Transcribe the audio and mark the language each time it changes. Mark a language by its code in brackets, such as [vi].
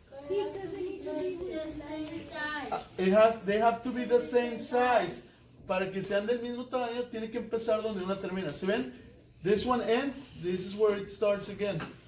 [en] Because it needs to be the same size. They have to be the same size. [es] Para que sean del mismo tamaño, tiene que empezar donde una termina. ¿Se ven? [en] This one ends, this is where it starts again.